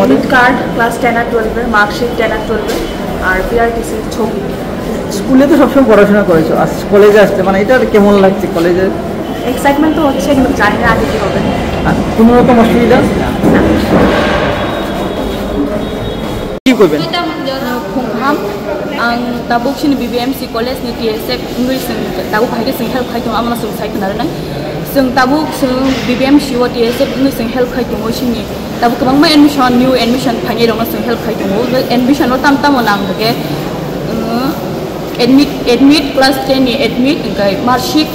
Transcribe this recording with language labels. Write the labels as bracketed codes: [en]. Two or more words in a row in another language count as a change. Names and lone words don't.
[en] admit card, [bn] ক্লাস 10 আর 12-এর মার্কশিট, 10 আর 12-এর, আর পিআরটিসির ছবি। স্কুলে তো সবসময় পড়াশোনা করেছো, আজ কলেজে আসতে মানে এটা কেমন লাগছে? কলেজে এক্সাইটমেন্ট তো হচ্ছে, কিন্তু জানি না আগে কী হবে। আর কোনো রকম অসুবিধা? কি করবেন? [trp] khungham ang tabuk sini BBMC college ni TSF ngui sing tabuk hai ke sing help khai tu amna sung sai kana na sung tabuk sung BBMC wa TSF ngui sing help khai tu mo sini tabuk kabang ma admission [en] new admission [trp] phani rong sung help khai tu mo admission wa tam tam onam ke [en] admit class 10 [trp] ni admit ngai marksheet